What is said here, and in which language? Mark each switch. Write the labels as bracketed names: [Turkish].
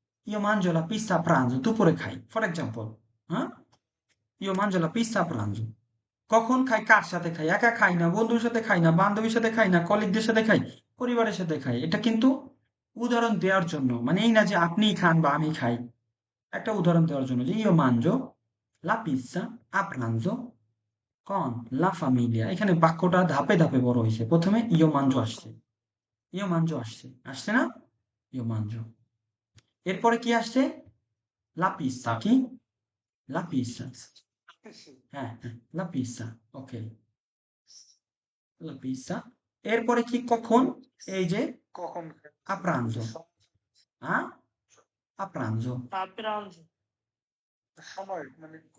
[Italian] ইও মানজো লা পিৎজা a pranzo, [Bangla] দুপুরে খাই, [English] For example. [Italian] হ্যাঁ, ইও মানজো লা পিৎজা a pranzo। [Bangla] কখন খাই? কার সাথে খাই? একা খাই না, বন্ধুর সাথে খাই না, বান্ধবীর সাথে খাই না, কলিগদের সাথে খাই, পরিবারের সাথে খাই। এটা কিন্তু উদাহরণ দেওয়ার জন্য, মানে এই না যে আপনিই খান বা আমি খাই। একটা উদাহরণ দেওয়ার জন্য যে [Italian] io mangio la pizza a pranzo con la famiglia। [Bangla] এখানে বাক্যটা ধাপে ধাপে বড় হয়েছে। প্রথমে [Italian] io mangio [Bangla] আসছে, io mangio আসছে, আসছে না? [Italian] io mangio, [Bangla] এরপরে কি আসছে? [Italian] la pizza, কি? la pizza। [Bangla] হ্যাঁ হ্যাঁ, [Italian] la pizza, ওকে, la pizza। [Bangla] এরপরে কি? কখন? এই যে কখন [Italian] a pranzo, হ্যাঁ, a pranzo, [Bangla] সময় মানে